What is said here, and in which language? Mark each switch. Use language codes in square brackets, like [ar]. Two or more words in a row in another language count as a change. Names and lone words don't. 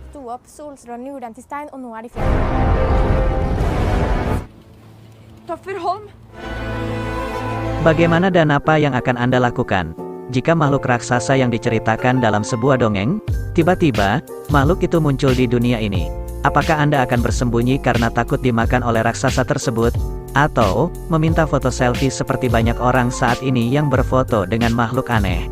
[no] opp Solstrand gjorde den til stein, og nå er de fjernet. Toffer Holm. [id] Bagaimana dan apa yang akan Anda lakukan jika makhluk raksasa yang diceritakan dalam sebuah dongeng, tiba-tiba, makhluk itu muncul di dunia ini? Apakah Anda akan bersembunyi karena takut dimakan oleh raksasa tersebut? Atau, meminta foto selfie seperti banyak orang saat ini yang berfoto dengan makhluk aneh?